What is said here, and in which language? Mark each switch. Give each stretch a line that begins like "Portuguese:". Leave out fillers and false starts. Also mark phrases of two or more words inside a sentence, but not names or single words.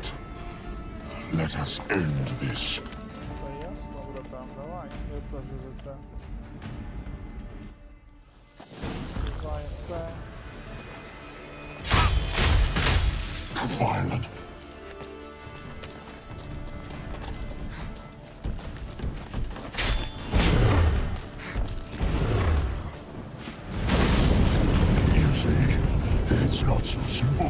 English: Let us end this.
Ukrainian: Та ясно, братан, давай. Я теж за це. Знаємо це.
English: Violent. You see, it's not so simple.